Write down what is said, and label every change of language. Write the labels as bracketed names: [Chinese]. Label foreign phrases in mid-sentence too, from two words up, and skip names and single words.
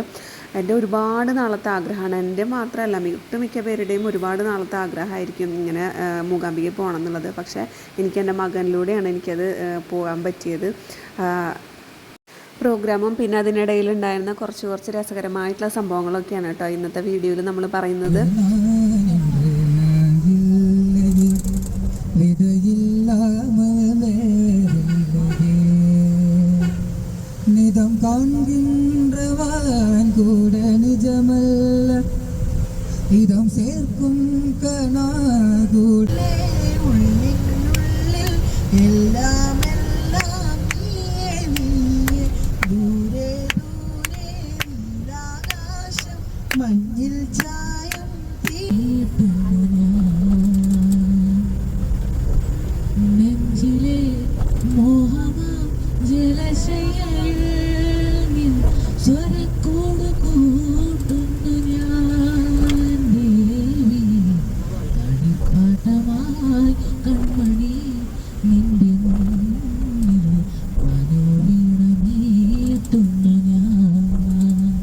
[Malayalam] എൻ്റെ ഒരുപാട് നാളത്തെ ആഗ്രഹമാണ്, എൻ്റെ മാത്രമല്ല ഒട്ടുമിക്ക പേരുടെയും ഒരുപാട് നാളത്തെ ആഗ്രഹമായിരിക്കും ഇങ്ങനെ മൂകാംബികയിൽ പോകണം എന്നുള്ളത്. പക്ഷേ എനിക്ക് എൻ്റെ മകനിലൂടെയാണ് എനിക്കത് പോകാൻ പറ്റിയത്. പ്രോഗ്രാമും പിന്നെ അതിനിടയിലുണ്ടായിരുന്ന കുറച്ച് രസകരമായിട്ടുള്ള സംഭവങ്ങളൊക്കെയാണ് കേട്ടോ ഇന്നത്തെ വീഡിയോയിൽ നമ്മൾ പറയുന്നത്. [Tamil] நிதம் காண்கின்றவன் கூட நிஜமல்ல, இதம் சேர்க்கும் கனாகூட உள்ளில் எல்லாம் எல்லாம் நீயே நீயே, [Malayalam] ദൂരെ ദൂരെ നീലാകാശം മഞ്ഞിൽ ചായം നെഞ്ചിലെ മോഹമാം ജലശയിൽ സ്വരക്കൂട് കൂട്ടുന്നു ഞാൻ ദേവി, കളിപ്പാട്ടമായി കൺമണി നിന്റെ മുന്നിൽ മനോവീണമേത്തുന്നു ഞാൻ.